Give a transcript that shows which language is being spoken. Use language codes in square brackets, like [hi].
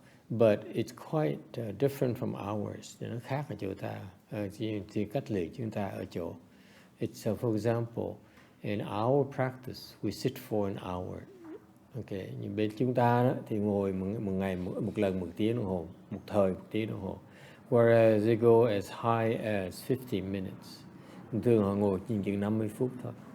[en] But it's quite different from ours. [vi] Nó khác ở chỗ ta. Thì cách luyện chúng ta ở chỗ. [en] It's for example, in our practice, we sit for an hour. [vi] Okay, nhưng bên chúng ta đó, thì ngồi một ngày một lần 1 tiếng đồng hồ, một thời 1 tiếng đồng hồ. [en] Whereas they go as high as 50 minutes. [vi] Thường họ ngồi chừng 50 phút thôi.